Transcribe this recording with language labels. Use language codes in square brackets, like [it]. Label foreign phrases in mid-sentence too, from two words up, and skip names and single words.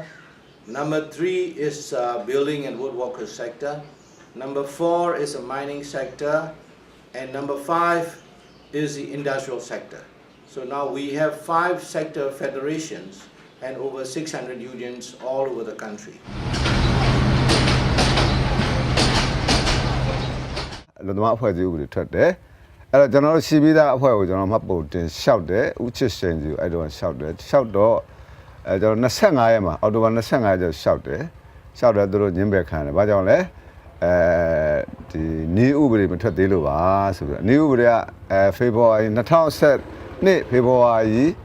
[en] Number 3 is building and woodworkers sector. Number 4 is the mining sector. And number 5 is the industrial sector. So now we have 5 sector federations and over 600 unions all over the country. [my] လူသမားအဖွဲ့အစည်းဥပဒေထွက်တယ်အဲ့တော့ကျွန်တော်တို့ရှိပြီးသားအဖွဲ့ကိုကျွန်တော်မှတ်ပုံတင်လျှောက်တယ်ဥချစ်ရှင်စီအဲ့တော့လျှောက်တယ်လျှောက်တော့ကျွန်တော်25ရက်မှာအောက်တိုဘာ25ရက်ကျလျှောက်တယ်သူတို့ညှင်းပယ်ခံတယ်ဘာကြောင့်လဲဒီနည်းဥပဒေမထွက်သေးလို့ပါဆိုပြီးနည်းဥပဒေကဖေဖော်ဝါရီ2012ဖေဖော်ဝါရီ